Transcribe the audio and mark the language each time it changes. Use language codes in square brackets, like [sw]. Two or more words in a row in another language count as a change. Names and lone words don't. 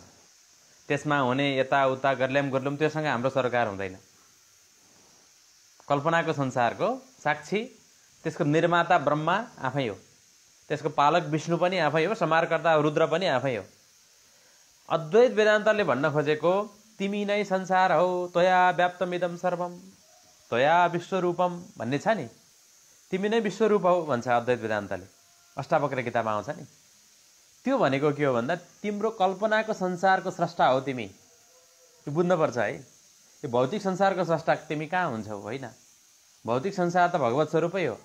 [ne] त्यसमा हुने यताउता गर्ल्याम गर्लुम त्योसँग हाम्रो सरकार हुँदैन। कल्पनाको संसारको साक्षी, त्यसको निर्माता ब्रह्मा आफै हो, त्यसको पालक विष्णु पनि आफै हो, संहारकर्ता रुद्र पनि आफै हो। अद्वैत वेदान्तले भन्न खोजेको तिमी नै संसार हौ, [sa] त्वया व्याप्तमिदं सर्वम, त्वया विश्वरूपम [ne] भन्ने छ नि, तिमी नै विश्वरूप हौ भन्छ अद्वैत वेदान्तले, अष्टावक्र गीतामा आउँछ नि। त्यो भनेको के हो भन्दा तिम्रो कल्पनाको संसारको स्रष्टा हो तिमी। यो बुझ्नुपर्छ है। यो भौतिक संसारको स्रष्टा तिमी कहाँ हुन्छौ? होइन, भौतिक संसार त भगवत स्वरूपै हो।